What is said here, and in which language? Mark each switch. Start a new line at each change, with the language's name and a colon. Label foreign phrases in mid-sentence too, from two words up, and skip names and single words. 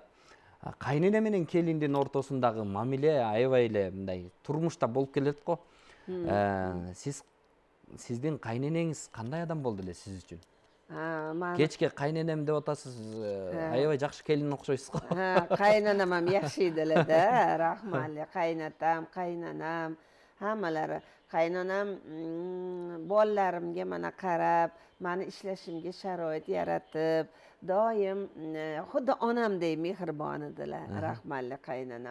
Kyrgyz: Кайнене менен келиндин ортосундагы мамиле аябай эле мындай турмушта болуп келет го. Сиздин кайненеңиз кандай адам болду эле сиз үчүн? Кечке кайненем деп атасыз, аябай жакшы келин окшойсуз го.
Uzbek: Qaynanam ham yaxshi edilar da, rahmatli qaynatam, qaynanam, hammalari. Qaynonam bolalarimga mana qarab, meni ishlashimga sharoit yaratib, doim xuddi onamdek mehribon edilar, rahmatli qaynonam.